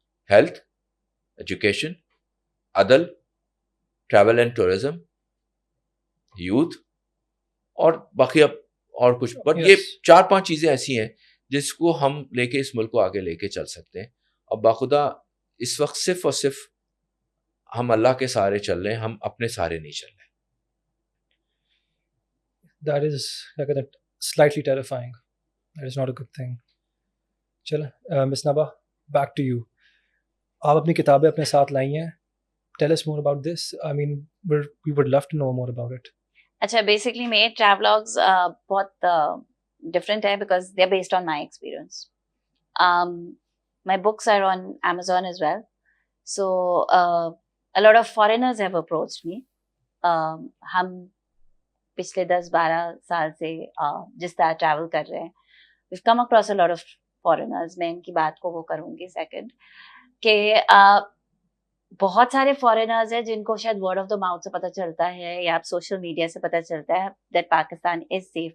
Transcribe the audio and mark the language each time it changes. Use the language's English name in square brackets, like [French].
[Urdu] Health, education, عدل, travel and tourism, youth, اور باقی اب اور کچھ. بٹ یہ 4-5 چیزیں ایسی ہیں جس کو ہم لے کے اس ملک کو آگے لے کے چل سکتے ہیں. اور باخدا اس وقت صرف اور صرف ہم اللہ کے سہارے چل رہے ہیں, ہم اپنے سہارے نہیں چل رہے. [English] That is slightly terrifying. That is not a good thing. چلیں Miss Naba, back to you. [Urdu] آپ اپنی کتابیں اپنے ساتھ لائی ہیں. [English] Tell us more about this. I mean, we would love to know more about it. [Urdu] اچھا, بیسکلی میرے ٹریولاگز بہت ڈفرینٹ ہے because [English] They are based on my experience. My books are on Amazon as well. So a lot of foreigners have approached me. [Urdu] ہم پچھلے 10-12 سال سے جس طرح ٹریول کر رہے ہیں, [English] we've come across a lot of foreigners. [Urdu] میں ان کی بات کو وہ کروں گی سیکنڈ کہ بہت سارے فارینرز ہیں جن کو شاید ورڈ آف دا ماؤتھ سے پتہ چلتا ہے یا آپ سوشل میڈیا سے پتہ چلتا ہے [English] That Pakistan is safe.